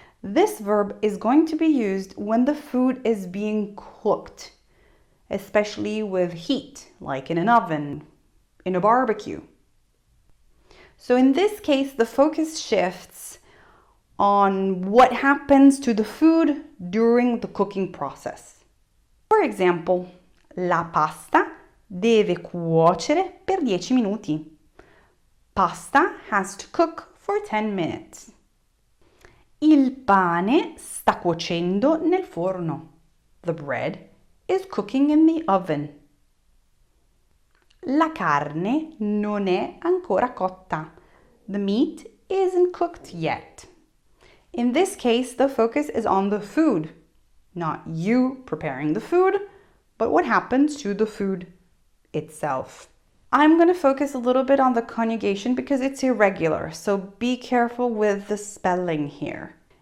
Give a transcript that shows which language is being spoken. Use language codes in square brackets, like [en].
[en] This verb is going to be used when the food is being cooked, especially with heat, like in an oven, in a barbecue. So in this case, the focus shifts on what happens to the food during the cooking process. For example, [it] la pasta deve cuocere per 10 minuti. [en] Pasta has to cook for 10 minutes. [it] Il pane sta cuocendo nel forno. [en] The bread is cooking in the oven. [it] La carne non è ancora cotta. [en] The meat isn't cooked yet. In this case, the focus is on the food, not you preparing the food, but what happens to the food itself. I'm going to focus a little bit on the conjugation because it's irregular, so be careful with the spelling here.